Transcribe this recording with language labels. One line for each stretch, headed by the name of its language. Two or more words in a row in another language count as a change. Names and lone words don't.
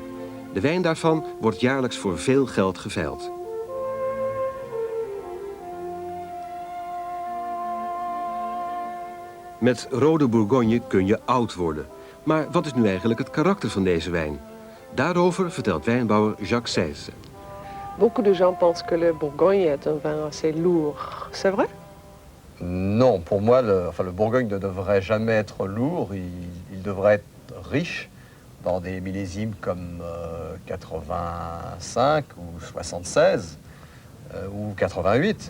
Dutch: De wijn daarvan wordt jaarlijks voor veel geld geveild. Met rode Bourgogne kun je oud worden. Maar wat is nu eigenlijk het karakter van deze wijn? Daarover vertelt wijnbouwer Jacques Seyss.
French: Beaucoup de gens pensent que le Bourgogne est un vin assez lourd. C'est vrai? Non, pour moi, le Bourgogne ne devrait jamais être lourd. Il devrait être riche dans des millésimes comme 85 ou 76 ou 88.